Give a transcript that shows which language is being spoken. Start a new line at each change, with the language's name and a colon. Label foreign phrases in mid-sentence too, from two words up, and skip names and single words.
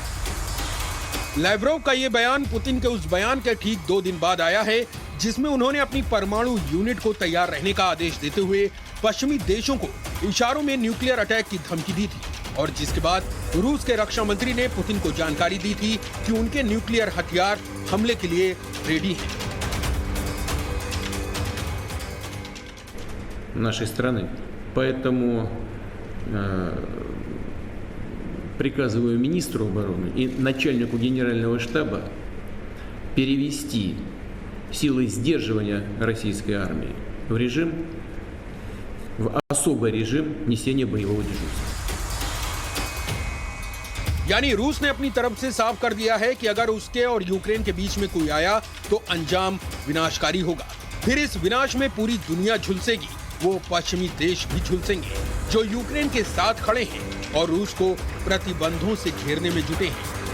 Hindi: लेवरोव का ये बयान पुतिन के उस बयान के ठीक 2 दिन बाद आया है जिसमें उन्होंने अपनी परमाणु यूनिट को तैयार रहने का आदेश देते हुए पश्चिमी देशों को इशारों में
English: nuclear attack
Hindi: की धमकी दी थी, और जिसके बाद रूस के रक्षा मंत्री ने पुतिन को जानकारी दी थी कि उनके न्यूक्लियर हथियार हमले के लिए रेडी हैं।
Russian: нашей страны. Поэтому приказываю министру обороны и начальнику генерального штаба перевести силы сдерживания российской армии в особый режим несения боевого дежурства.
Hindi: यानी रूस ने अपनी तरफ से साफ कर दिया है कि अगर उसके और यूक्रेन के बीच में कोई आया तो अंजाम विनाशकारी होगा। फिर इस विनाश में पूरी दुनिया झुलसेगी, वो पश्चिमी देश भी झुलसेंगे जो यूक्रेन के साथ खड़े हैं और रूस को प्रतिबंधों से घेरने में जुटे हैं।